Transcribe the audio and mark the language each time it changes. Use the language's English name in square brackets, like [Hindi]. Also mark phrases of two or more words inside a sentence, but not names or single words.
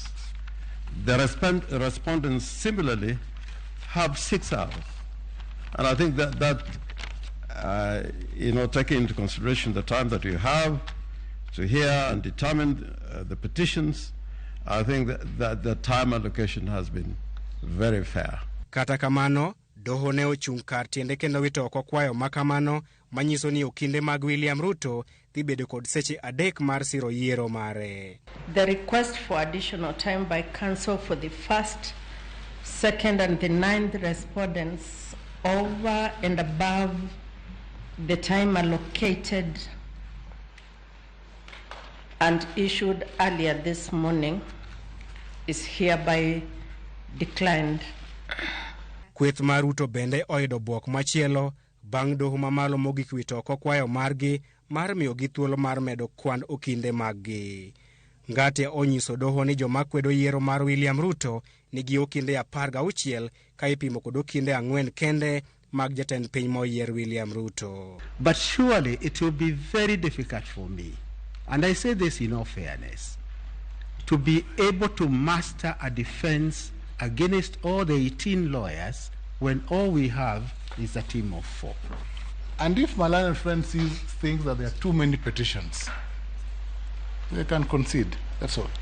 [English] The respondents similarly have 6 hours. And I think that taking into consideration the time that you have to hear and determine the petitions, I think that the time allocation has been very fair. [Luo (Kenya and Tanzania)] Kata kamano, doho ne ochung' kar tiende kendo wito oko kwayo makamano manyiso ni okinde mag William Ruto dhi bedo kod seche adek mar siro yiero mare. [English] The request for additional time by counsel for the first, second and the 9th respondents over and above the time allocated and issued earlier this morning is hereby declined. [Luo (Kenya and Tanzania)] Kweth mar Ruto bende oyudo buok machielo bang' doho mamalo mogik wito oko kwayo margi mar miyo gi thuolo mar medo kwan okinde maggi. Ngatia onyiso doho ni joma kwedo yiero mar William Ruto nigi okinde 16 ka ipimo kod okinde 4 kende mag jatend piny moyier William Ruto. [English] But surely it will be very difficult for me, and I say this in all fairness, to be able to master a defense against all the 18 lawyers when all we have is a team of 4. And if my learned friend thinks that there are too many petitions, they can concede, that's all.